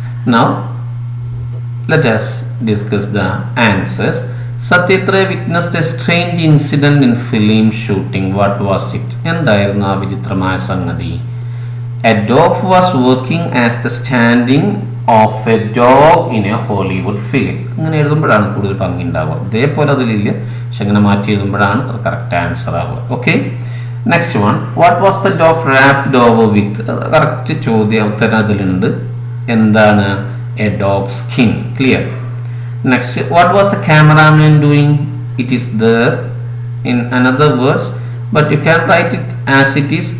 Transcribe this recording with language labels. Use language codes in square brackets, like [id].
[en] Now let us discuss the answers. Satyatra witnessed a strange incident in film shooting. What was it? [ml] എന്തായിരുന്നു ആ വിചിത്രമായ സംഗതി? [en] A dog was working as the standing of a dog in a Hollywood film. [ml] ഇങ്ങനെ എഴുതുമ്പോഴാണ് കൂടുതൽ ഭംഗി ഉണ്ടാവുക. ഇതേപോലെ അതിലില്ല, പക്ഷെ ഇങ്ങനെ മാറ്റി എഴുതുമ്പോഴാണ് അത് കറക്റ്റ് ആൻസർ ആവുക. [en] Okay, next one. What was the dog wrapped over with? [ml] Correct ചോദ്യം ഉത്തരം അതിലുണ്ട്. എന്താണ്? [en] A dog skin. Clear. Next, what was the cameraman doing? It is there in another words, but you can write it as it is.